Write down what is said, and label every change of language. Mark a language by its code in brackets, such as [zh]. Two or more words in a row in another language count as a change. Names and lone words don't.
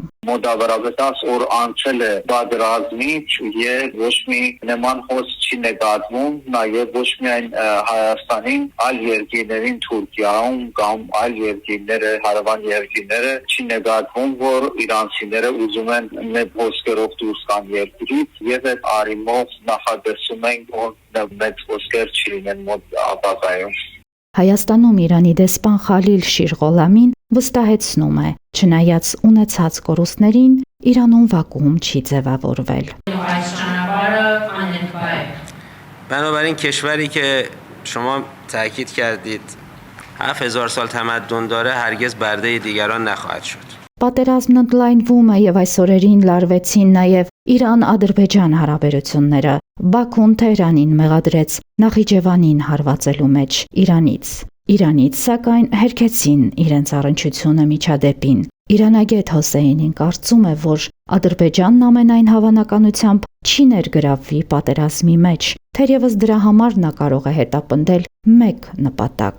[hy] Մոտավորապես 10 օր անցել է պատերազմից եւ ոչ մի նման հոսք չի նկատվում, նաեւ ոչ միայն Հայաստանին, այլ երկրներին Թուրքիայում կամ այլ երկրները, հարավան երկրները չի նկատվում, որ իրանցիները ուզում են մեծ հոսքերով դուրս գան երկրից եւ այդ արիմով նախադասում են, որ մեծ հոսքեր չի լինեն մոտ ապագայում։ Հայաստանում Իրանի դեսպան Խալիլ Շիրղոլամին վստահեցնում է, չնայած ունեցած կորուստներին, Իրանում վակուում չի ձևավորվել։ [fa] بنابراین کشوری که شما تاکید کردید 7000 سال تمدن داره هرگز برده دیگران نخواهد شد. [hy] Պատերազմն ընդլայնվում է եւ այս օրերին լարվեցին նաեւ Իրան-Ադրբեջան հարաբերությունները։ Բաքուն Թեհրանին մեղադրեց Նախիջևանին հարվածելու մեջ Իրանից սակայն հերքեցին իրենց առնչությունը միջադեպին։ Իրանագետ Հոսեյնին կարծում է, որ Ադրբեջանն ամենայն հավանականությամբ չի ներգրավվի պատերազմի մեջ, թերևս դրա համար նա կարող է հետապնդել մեկ նպատակ։